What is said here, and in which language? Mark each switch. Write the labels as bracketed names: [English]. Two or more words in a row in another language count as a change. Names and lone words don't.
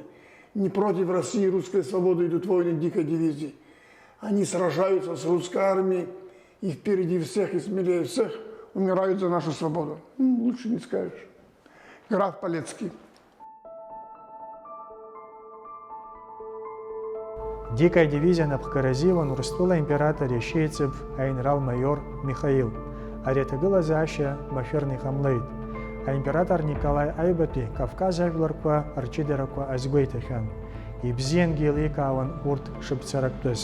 [Russian] Не против России и русской свободы идут войны Дикой дивизии. Они сражаются с русской армией, и впереди всех, и смелее всех умирают за нашу свободу. Лучше не скажешь. Граф Полецкий. [Abkhazian] Дикая дивизия наԥхгаразиуан Урыстәыла император иашьеиҵб аинрал-майор Михаил. Ари аҭагылазаашьа машәырны иҟамлеит. Аимператор Николаи Аҩбатәи Кавказ ажәларқәа рҷыдарақәа азгәеиҭахьан. Ибзиангьы еиликаауан урҭ шыԥцарактәыз.